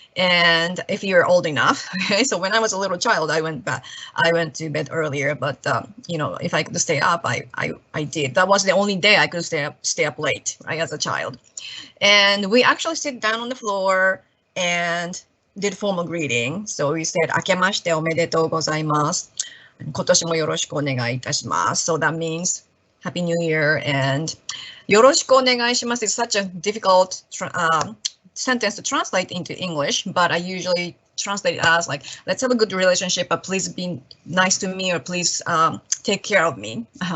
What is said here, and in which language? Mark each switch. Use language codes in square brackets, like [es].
[en] And if you're old enough, okay, so when I was a little child, I went to bed earlier, but you know, if I could stay up, I did. That was the only day I could stay up late, right, as a child. And we actually sit down on the floor and did formal greeting. [ja] So we said, 明けましておめでとうございます。今年もよろしくお願いいたします。 [en] So that means Happy New Year, and [ja] よろしくお願いします [en] is such a difficult sentence to translate into English, but I usually translate it as like, let's have a good relationship, but please be nice to me, or please take care of me.